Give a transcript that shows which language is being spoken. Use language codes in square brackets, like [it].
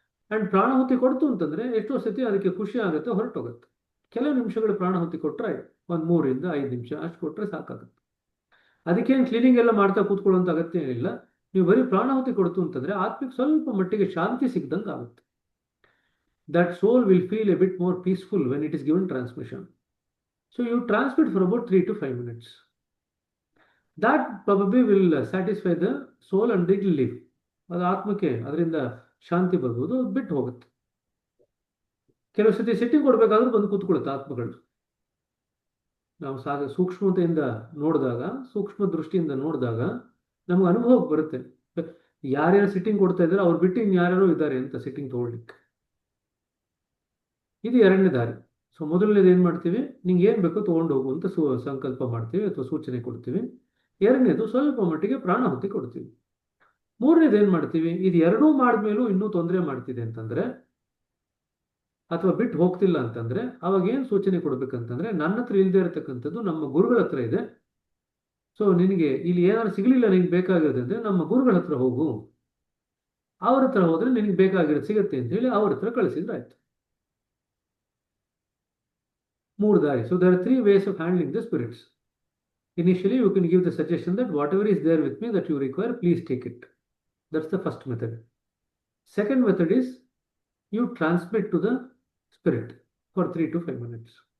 [kn] And ಪ್ರಾಣಾಹುತಿ ಕೊಡ್ತು ಅಂತಂದ್ರೆ ಎಷ್ಟೋ ಸತಿ ಅದಕ್ಕೆ ಖುಷಿ ಆಗುತ್ತೆ, ಹೊರಟೋಗುತ್ತೆ. ಕೆಲವು ನಿಮಿಷಗಳು ಪ್ರಾಣಾಹುತಿ ಕೊಟ್ಟರೆ ಒಂದು 3 ರಿಂದ 5 ನಿಮಿಷ ಅಷ್ಟು ಕೊಟ್ಟರೆ ಸಾಕಾಗುತ್ತೆ. ಅದಕ್ಕೇನು ಕ್ಲೀನಿಂಗ್ ಎಲ್ಲ ಮಾಡ್ತಾ ಕೂತ್ಕೊಳ್ಳುವಂತ ಅಗತ್ಯ ಏನಿಲ್ಲ. ನೀವು ಬರೀ ಪ್ರಾಣಾಹುತಿ ಕೊಡ್ತು ಅಂತಂದ್ರೆ ಆತ್ಮಕ್ಕೆ ಸ್ವಲ್ಪ ಮಟ್ಟಿಗೆ ಶಾಂತಿ ಸಿಗ್ದಂಗೆ ಆಗುತ್ತೆ. [en] That soul will feel a bit more peaceful when it is given transmission. So you transmit for about 3 to 5 minutes. That probably will satisfy the soul and it will leave. [kn] ಅದು ಆತ್ಮಕ್ಕೆ ಅದರಿಂದ ಶಾಂತಿ ಬರ್ಬೋದು, ಬಿಟ್ಟು ಹೋಗುತ್ತೆ. ಕೆಲವು ಸತಿ ಸೆಟ್ಟಿಂಗ್ ಕೊಡ್ಬೇಕಾದ್ರೂ ಬಂದು ಕೂತ್ಕೊಳ್ಳುತ್ತೆ ಆತ್ಮಗಳು. ನಾವು ಸೂಕ್ಷ್ಮತೆಯಿಂದ ನೋಡಿದಾಗ, ಸೂಕ್ಷ್ಮ ದೃಷ್ಟಿಯಿಂದ ನೋಡಿದಾಗ ನಮ್ಗೆ ಅನುಭವಕ್ಕೆ ಬರುತ್ತೆ. ಯಾರ್ಯಾರು ಸಿಟ್ಟಿಂಗ್ ಕೊಡ್ತಾ ಇದ್ದಾರೆ ಅವ್ರು ಬಿಟ್ಟು ಇನ್ಯಾರ್ಯಾರು ಇದ್ದಾರೆ ಅಂತ ಸಿಟ್ಟಿಂಗ್ ತಗೊಳ್ಲಿಕ್ಕೆ. ಇದು ಎರಡನೇ ದಾರಿ. ಸೊ ಮೊದಲನೇದು ಏನು ಮಾಡ್ತೀವಿ, ನಿಂಗೆ ಏನು ಬೇಕೋ ತೊಗೊಂಡು ಹೋಗು ಅಂತ ಸಂಕಲ್ಪ ಮಾಡ್ತೀವಿ ಅಥವಾ ಸೂಚನೆ ಕೊಡ್ತೀವಿ. ಎರಡನೇದು ಸ್ವಲ್ಪ ಮಟ್ಟಿಗೆ ಪ್ರಾಣಾಹುತಿ ಕೊಡ್ತೀವಿ. ಮೂರನೇದು ಏನು ಮಾಡ್ತೀವಿ, ಇದು ಎರಡೂ ಮಾಡಿದ್ಮೇಲೂ ಇನ್ನೂ ತೊಂದರೆ ಮಾಡ್ತಿದೆ ಅಂತಂದ್ರೆ ಅಥವಾ ಬಿಟ್ಟು ಹೋಗ್ತಿಲ್ಲ ಅಂತಂದ್ರೆ ಅವಾಗ ಏನು ಸೂಚನೆ ಕೊಡ್ಬೇಕಂತಂದ್ರೆ, ನನ್ನ ಹತ್ರ ಇಲ್ಲದೆ ಇರತಕ್ಕಂಥದ್ದು ನಮ್ಮ ಗುರುಗಳ ಹತ್ರ ಇದೆ. ಸೊ ನಿನಗೆ ಇಲ್ಲಿ ಏನಾದ್ರು ಸಿಗಲಿಲ್ಲ, ನಿನ್ಗೆ ಬೇಕಾಗಿರೋದಂದ್ರೆ ನಮ್ಮ ಗುರುಗಳ ಹತ್ರ ಹೋಗು, ಅವ್ರ ಹತ್ರ ಹೋದ್ರೆ ನಿನಗೆ ಬೇಕಾಗಿರೋದು ಸಿಗುತ್ತೆ ಅಂತ ಹೇಳಿ ಅವ್ರ ಹತ್ರ ಕಳಿಸಿದ್ರೆ ಆಯ್ತು. ಮೂರು ದಾರಿ. [en] So there are three ways of handling the spirits. Initially, you can give the suggestion that whatever is there with me that you require, please take it. That's the first method. Second method is you transmit to the spirit for 3 to 5 minutes.